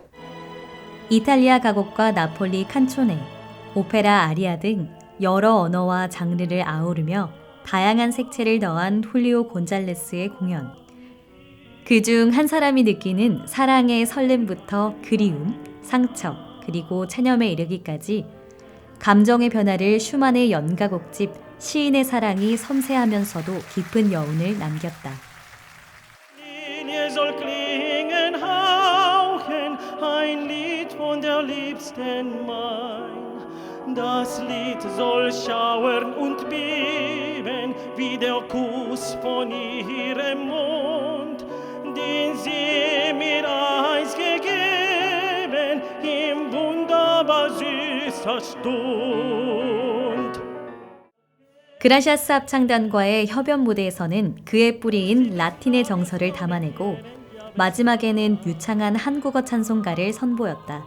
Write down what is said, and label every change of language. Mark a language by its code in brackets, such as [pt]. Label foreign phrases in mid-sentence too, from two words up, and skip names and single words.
[ko] 이탈리아 가곡과 나폴리 칸초네, 오페라 아리아 등 여러 언어와 장르를 아우르며 다양한 색채를 더한 훌리오 곤잘레스의 공연. 그중 한 사람이 느끼는 사랑의 설렘부터 그리움, 상처, 그리고 체념에 이르기까지 감정의 변화를 슈만의 연가곡집 시인의 사랑이 섬세하면서도 깊은 여운을 남겼다. [de] Linie soll klingen, hauchen, ein Lied von der Liebsten mein. Das Lied soll schauern und beben, wie der Kuss von ihrem Mund, den sie mir einst gegeben, im wunderbar süßer Stund. [ko] 그라시아스 합창단과의 협연 무대에서는 그의 뿌리인 라틴의 정서를 담아내고 마지막에는 유창한 한국어 찬송가를 선보였다.